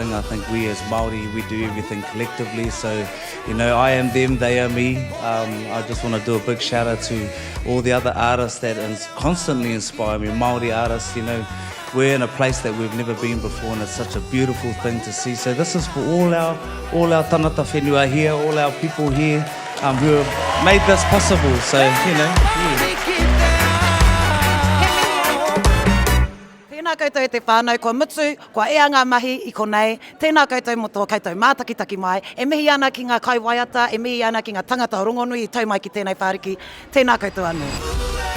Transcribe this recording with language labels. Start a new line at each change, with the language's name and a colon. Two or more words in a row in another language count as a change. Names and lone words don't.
English: I think we as Māori, we do everything collectively. So, I am them, they are me. I just want to do a big shout out to all the other artists that constantly inspire me. Māori artists, we're in a place that we've never been before, and it's such a beautiful thing to see. So this is for all our
Māori: tanata whenua
English: here, all our people here who have made this possible. So, yeah.
Māori: Tēnā koutou e te whānau, kua mutu, kua ea ngā mahi I konei, tēnā koutou mo tō koutou mātakitaki mai, e mihi ana ki ngā kai waiata, e mihi ana ki ngā tangata rongonui I tau mai ki tēnei whāriki, tēnā koutou anō.